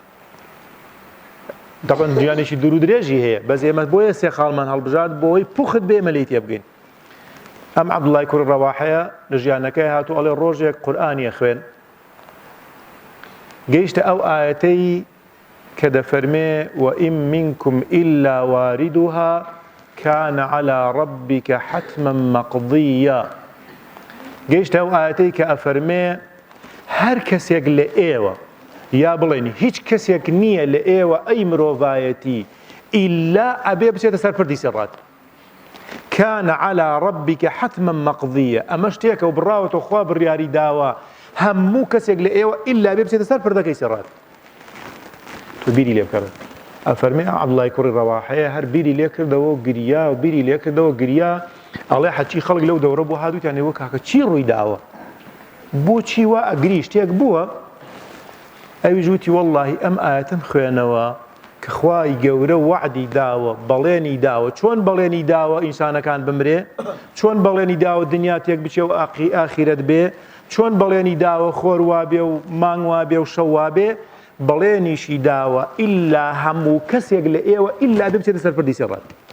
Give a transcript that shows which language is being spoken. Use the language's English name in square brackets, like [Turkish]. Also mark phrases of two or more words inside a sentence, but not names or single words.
[Central Kurdish] دەبەن ژیانێکی دوور و درێژی هەیە بەس ئێمە بۆیە سێ خاڵمان هەڵبژات بۆی پوخت بێ مەلەی تێ بگەین ئەم عەبدوڵڵای کوڕی ڕەواحەیە لە ژیانەکەی هاتوو ئەڵێ ڕۆژێک قورئانی خوێن گەیشتە ئەو ئایەتەی کە دەفەرمێ [Arabic] وئین منکم ئیلا واردها كان على ربك حتما مقضيا [Central Kurdish] گەیشتە ئەو ئایەتەی کە ئەفەرمێ هەر کەسێک لە ئێوە یا بڵێن هیچ کەسێک نییە لە ئێوە ئەی مرۆڤایەتی ئیلا ئەبێ بچێتە سەر پردی سێڕات [Arabic] كان على ربك حتما مقضيا [Central Kurdish] ئەمە شتێکە و بڕاوەتەوە خوا بڕیاری داوە هەموو کەسێک لە ئێوە ئیلا بێ بچێتە سەر پردەکەی سێڕات تو بیری لێ بکەڕێت ئەفەرمێ عەبدوڵڵای کوڕی ڕەواحەیە هەر بیری لێ کردەوە و گریا و بیری لێ کردەوە گریا ئەڵێ حەچی خەڵک لەو دەورە بۆ هاتووتیان ئێوە کاکە چی ڕووی داوە بۆچی وا ئەگری شتێک بووە ئەویش وتی وەڵڵاهی ئەم ئایەتم خوێنەوە کە خوای گەورە وعدی داوە بەڵێنی داوە چۆن بەڵێنی داوە ئینسانەکان بمرێ چۆن بەڵێنی داوە دنیا تێک بچێ و ئاخیرەت بێ چۆن بەڵێنی داوە خۆر وابێ و مانگ وابێ و شەو وابێ بەڵێنیشی داوە ئیلا هەموو کەسێک لە ئێوە ئیلا بێ بچێتە سەر پردی سێڕات